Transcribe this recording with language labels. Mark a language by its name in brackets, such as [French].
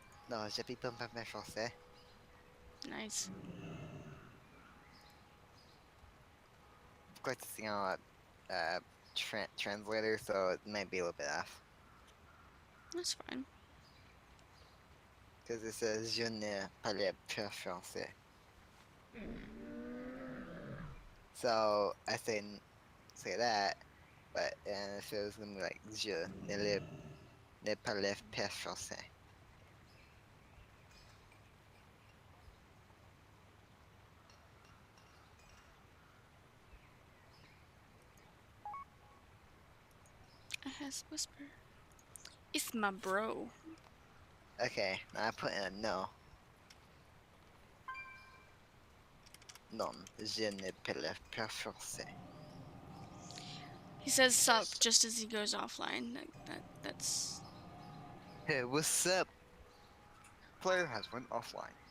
[French] Non, je ne parle pas français. [English] Nice. Of course, it's translator, so it might be a little bit off. That's fine. Because it says [French] je ne parle pas français. [English] So I say that, but and if it was gonna be like [French] je ne parle pas français. [English] I has whisper. It's my bro. Okay, now I put in a no. [French] Non, je ne parle pas français. [English] He says sup just as he goes offline. That's Hey, what's up? Player has went offline.